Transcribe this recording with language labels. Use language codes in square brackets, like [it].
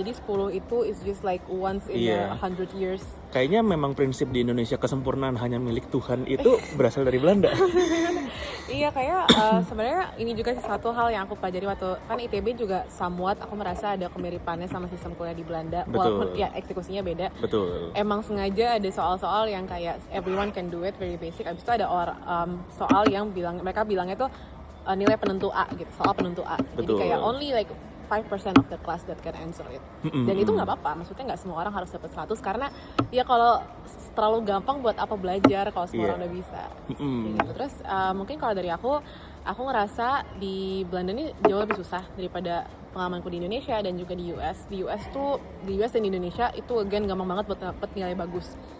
[id] Jadi 10 itu [en] is just like once in 100 years. [id] Kayaknya memang prinsip di Indonesia kesempurnaan hanya milik Tuhan itu berasal dari Belanda. Iya, kayak sebenarnya ini juga satu hal yang aku pelajari waktu kan ITB juga somewhat aku merasa ada kemiripannya sama sistem kuliah di Belanda. Betul. Walaupun ya eksekusinya beda. Betul. Emang sengaja ada soal-soal yang kayak [en] everyone can do it, very basic. [id] Abis itu ada soal yang mereka bilangnya tuh nilai penentu A gitu, soal penentu A. Jadi Betul. kayak [en] only like 5% of the class that can answer it. [id] Dan itu nggak apa-apa, maksudnya nggak semua orang harus dapat 100 karena ya kalau terlalu gampang buat apa belajar kalau semua orang udah bisa. Gitu. Terus mungkin kalau dari aku ngerasa di Belanda ini jauh lebih susah daripada pengalamanku di Indonesia dan juga di US. Di US dan di Indonesia itu again gampang banget buat dapet nilai bagus.